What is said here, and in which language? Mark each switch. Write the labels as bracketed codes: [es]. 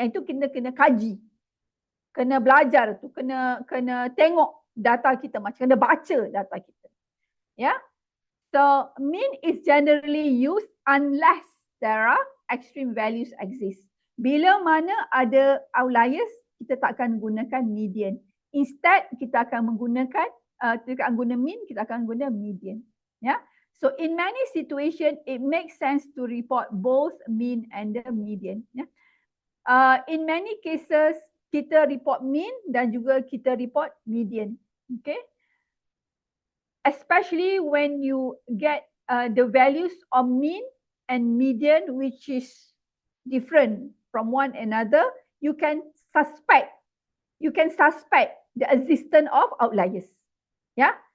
[ms] Yang itu kita kena kaji. Kena belajar tu. Kena tengok data kita macam kena baca data kita. Ya. Yeah? [en] So mean is generally used unless there are extreme values exist. [ms] Bila mana ada outliers, kita tak akan gunakan median. Instead, kita akan menggunakan, kita akan guna mean, kita akan guna median. Yeah? [en] So in many situations, it makes sense to report both mean and the median. Yeah? In many cases, [ms] kita report mean dan juga kita report median. Okay? [en] Especially when you get the values of mean and median, which is different from one another, you can suspect the existence of outliers. Yeah.